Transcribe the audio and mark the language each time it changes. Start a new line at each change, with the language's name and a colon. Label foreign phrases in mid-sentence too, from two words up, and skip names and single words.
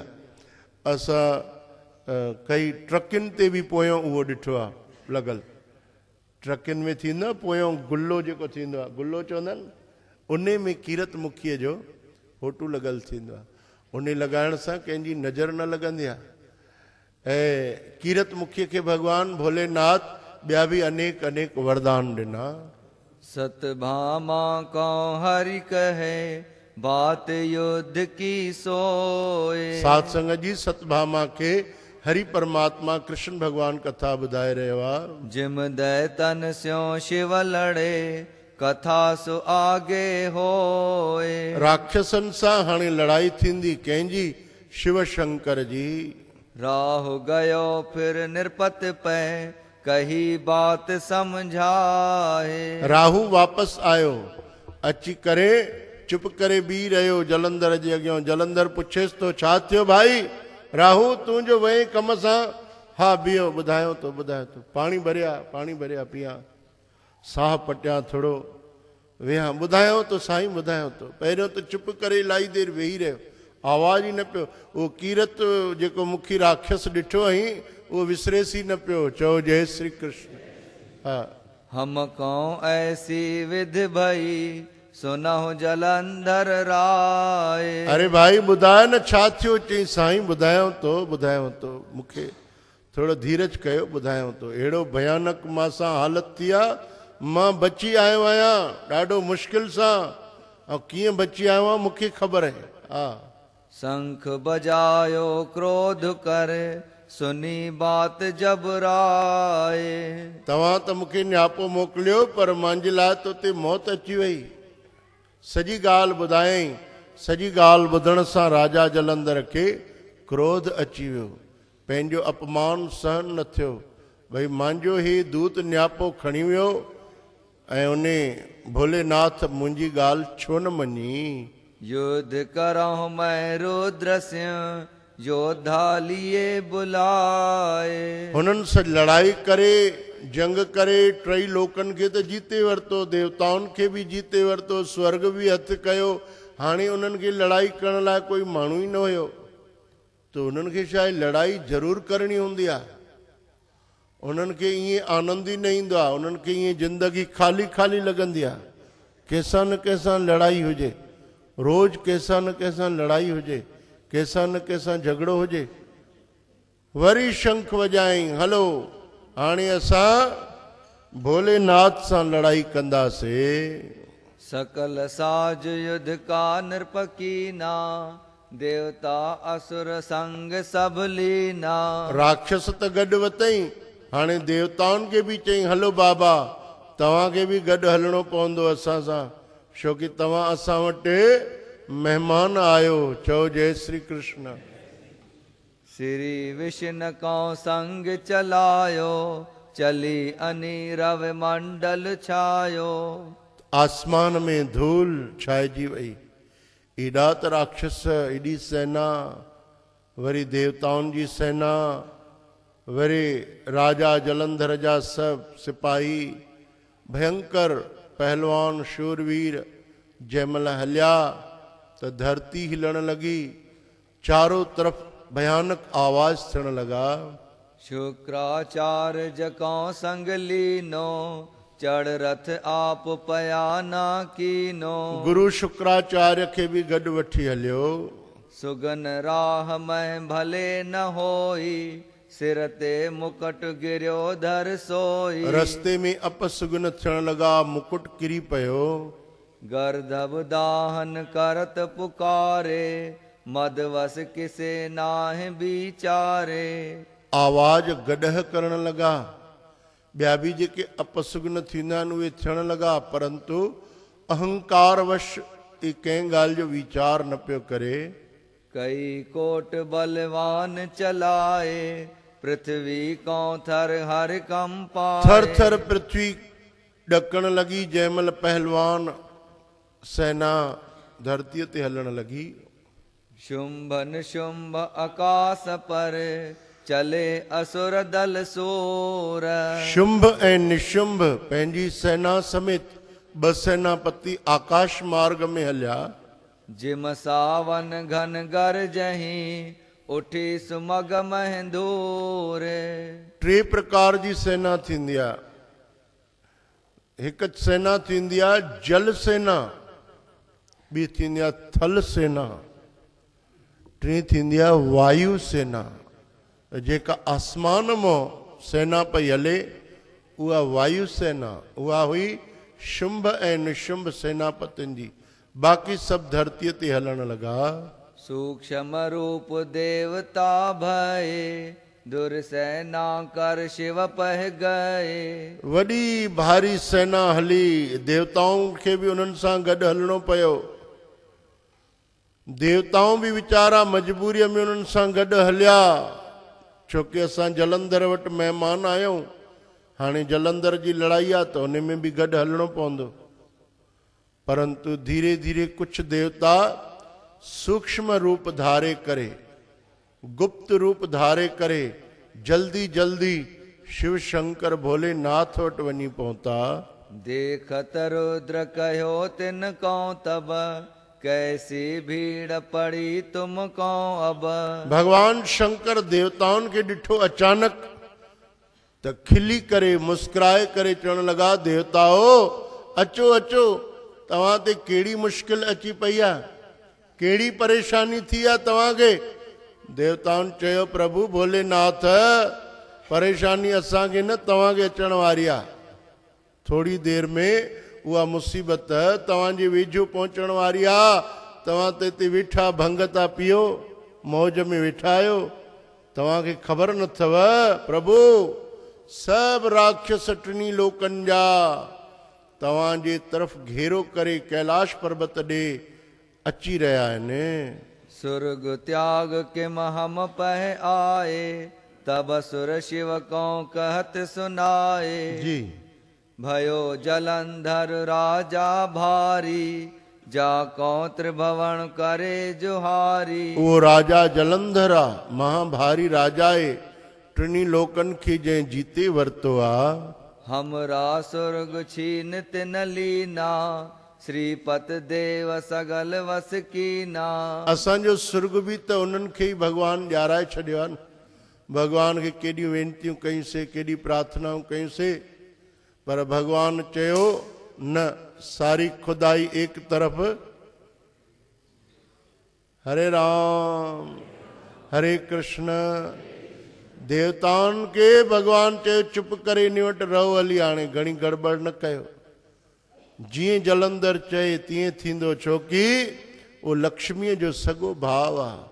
Sindhi: असां कई ट्रकियुनि ते बि पोयों उहो ॾिठो आहे लॻल, ट्रकियुनि में थींदो आहे पोयों गुल्लो जेको थींदो आहे, गुल्लो चवंदा आहिनि, उन में कीरत मुखीअ जो फोटू लॻल थींदो आहे। उन लॻाइण सां कंहिंजी नज़र न लॻंदी आहे। ऐं कीरत मुखीअ खे भॻवान भोलेनाथ ॿिया बि अनेक अनेक वरदान ॾिना।
Hindi: सतभामा को हरि कहे बात युद्ध की सोए।
Sindhi: सात संगत जी सतभामा खे हरि परमात्मा कृष्ण भगवान कथा ॿुधाए रहियो आहे।
Hindi: जिम दैतन स्यो शिव लड़े कथा सु आगे होए।
Sindhi: राक्षसनि सां हाणे लड़ाई थींदी कंहिंजी, शिव शंकर जी।
Hindi: राहु गयो फिर निरपत पै कही बात समझाए।
Sindhi: राहु वापसि आयो, अची करे चुप करे बीह रहियो जलंधर जे अॻियां। जलंधर पुछेसि तो छा थियो भाई राहु, तूं जो वहीं कम सां? हा बीहो, ॿुधायो तो पाणी भरिया पिया, साह पटिया, थोरो वेहा, ॿुधायो तो साईं ॿुधायो तो। पहिरियों त चुप करे इलाही देरि वेही रहियो, आवाज़ ई न पियो। उहो कीरत जेको मुखी राक्षस ॾिठो हुई उहो विसरेसी न पियो, चओ जय श्री कृष्ण। हा,
Hindi: हम कौं ऐसी विधि भई सुनहु जलंधर राय।
Sindhi: अरे भाई ॿुधाए न छा थियो? चई साईं ॿुधायो तो, मूंखे थोरो धीरज कयो, ॿुधायो तो। अहिड़ो भयानक मां सां हालत थी आहे, मां बची आयो आहियां ॾाढो मुश्किल सां, ऐं कीअं बची आयो आहियां मूंखे ख़बर आहे। हा,
Hindi: शंख बजायो क्रोध कर सुनी बात जब राय।
Sindhi: तव्हां त मूंखे न्यापो मोकिलियो, पर मुंहिंजे लाइ त उते मौत अची वई। सॼी ॻाल्हि ॿुधायईं। सॼी ॻाल्हि ॿुधण सां राजा जलंधर खे क्रोध अची वियो, पंहिंजो अपमान सहन न थियो। भई मुंहिंजो ही दूत न्यापो खणी वियो ऐं उन भोलेनाथ मुंहिंजी ॻाल्हि छो न मञी।
Hindi: युद्ध करहु मैं रुद्र सिंह योद्धा लिए बुलाए।
Sindhi: हुननि सां लड़ाई करे, जंग करे, टई लोकनि खे त जीते वरितो, देवताउनि खे बि जीते वरितो, स्वर्ग बि हथु कयो। हाणे उन्हनि खे लड़ाई करण लाइ कोई माण्हू ई न हुयो, त उन्हनि खे छा लड़ाई ज़रूरु करणी हूंदी आहे। उन्हनि खे ईअं आनंद ई न ईंदो आहे, उन्हनि खे ईअं ज़िंदगी ख़ाली ख़ाली लॻंदी आहे। कंहिंसां न कंहिंसां लड़ाई हुजे, रोज़ कंहिंसां न कंहिंसां लड़ाई हुजे, कंहिंसां न कंहिंसां झगड़ो हुजे। वरी शंख वॼाई, हलो हाणे असां भोलेनाथ सां लड़ाई कंदासीं।
Hindi: सकल साज युद्ध का नृपकीना देवता असुर संग सब लीना।
Sindhi: राक्षस त गॾु वतई, हाणे देवताउनि खे बि चई हलो बाबा तव्हांखे बि गॾु हलणो पवंदो असां सां, छो कि तव्हां असां वटि महिमान आयो। चओ जय श्री कृष्ण।
Hindi: श्री विष्णु को संग चलायो चली अनीरव मंडल छायो।
Sindhi: आसमान में धूल छाइजी वई, एॾा त राक्षस, एॾी सेना, वरी देवताउनि जी सेना, वरी राजा जलंधर जा सभु सिपाही, भयंकर पहलवान शूरवीर जंहिंमहिल हलिया त धरती हिलण लॻी, चारों तरफ़ भयानक आवाज़ थियण लॻा।
Hindi: शुक्राचार्य जको संग लीनो चढ़ रथ आप पयाना कीनो।
Sindhi: गुरु शुक्राचार्य खे बि गॾु वठी हलियो।
Hindi: सुगन राह में भले न होई सिर ते मुकुट गिरियो धर सोई।
Sindhi: रस्ते में अपसुगन थियण लॻा, मुकुट किरी पियो।
Hindi: गर्दभ दाहन करत पुकारे मदवस किसे नाह विचारे।
Sindhi: आवाज गॾह करण लॻा, ॿिया बि जेके अपसुगन थींदा आहिनि उहे थियण लॻा, परंतु अहंकारवश कंहिं ॻाल्हि जो वीचार न पियो करे।
Hindi: कई कोट बलवान चलाए पृथ्वी को थर हर कंपाए।
Sindhi: थर थर पृथ्वी ॾकण लॻी, जंहिंमहिल पहलवान सेना धरतीअ ते हलण लॻी।
Hindi: शुंभ निशुंभ आकाश पर चले असुर दल सोर।
Sindhi: शुंभ ऐं निशुंभ पंहिंजी सेना समेत ब सेनापति आकाश मार्ग में हलिया।
Hindi: जिम सावन घन गरजही उठी सुमग महंदूर।
Sindhi: टे प्रकार जी सेना थींदी आहे। हिकु सेना थींदी आहे जल सेना, ॿी थींदी आहे थल सेना, टी थींदी आहे वायु सेना। जेका आसमान मां सेना पई हले उहा वायु सेना, उहा हुई शुंभ ऐं निशुंभ सेनापतियुनि जी। बाक़ी सभु धरतीअ ते हलण लॻा।
Hindi: सूक्ष्म रूप देवता भय दुर्सेना कर शिव पह गए।
Sindhi: वॾी भारी सेना हली, देवताउनि खे बि उन्हनि सां गॾु हलणो पियो। देवताऊं बि वीचारा मजबूरीअ में उन्हनि सां गॾु हलिया, छोकी असां जलंधर वटि महिमान आहियूं। हाणे जलंधर जी लड़ाई आहे त उन में बि गॾु हलणो पवंदो। परंतु धीरे धीरे कुछ देवता सूक्ष्म रूप धारे करे, गुप्त रूप धारे करे जल्दी जल्दी शिव शंकर भोलेनाथ वटि वञी पहुता।
Hindi: देखत रुद्र कहो तिन को तब कैसी भीड़ पड़ी तुम को अब।
Sindhi: भगवान शंकर देवताउनि खे ॾिठो अचानक त खिली करे मुस्कुराए करे चवण लॻा, देवताओ अचो अचो, तव्हां ते कहिड़ी मुश्किल अची पई आहे, कहिड़ी परेशानी थी आहे तव्हांखे। देवताउनि चयो, प्रभु भोलेनाथ परेशानी असांखे न तव्हांखे अचण वारी आहे। थोड़ी देर में उहा मुसीबत तव्हांजे वेझो पहुचण वारी आहे। तव्हां त हिते वेठा भंग था पियो, मौज में वेठा आहियो, तव्हांखे ख़बर न अथव प्रभु सभु राक्षस टिनी लोकनि जा तव्हांजे तरफ़ घेरो करे कैलाश पर्वत ॾे अची रहिया आहिनि।
Hindi: सुर्ग त्याग के हम पह आए तब सुर शिव को कहत सुनाए।
Sindhi: जी
Hindi: भयो जलंधर राजा भारी जा को त्रिभुवन करे जुहारी।
Sindhi: वो राजा जलंधर आहे, महाभारी राजा आहे, टिनी लोकनि खे जंहिं जीते वरितो आहे।
Hindi: हमरा सुर्ग छीन तिन लीना श्रीपत देव सगल वस कीना।
Sindhi: असांजो सुर्ग बि त उन्हनि खे ई भॻवानु ॾियाराए छॾियो आहे न। भॻवान खे केॾियूं वेनतियूं कयूंसीं, केॾी प्रार्थनाऊं कयूंसीं, पर भॻवानु चयो न,
Hindi: सारी खुदाई एक तरफ़। हरे राम हरे कृष्ण।
Sindhi: देवताउनि खे भॻवानु चयो चुप करे इन वटि रहो हली, हाणे घणी गड़बड़ न कयो। जीअं जलंधर चए तीअं थींदो, छोकी उहो लक्ष्मीअ जो सॻो भाउ आहे।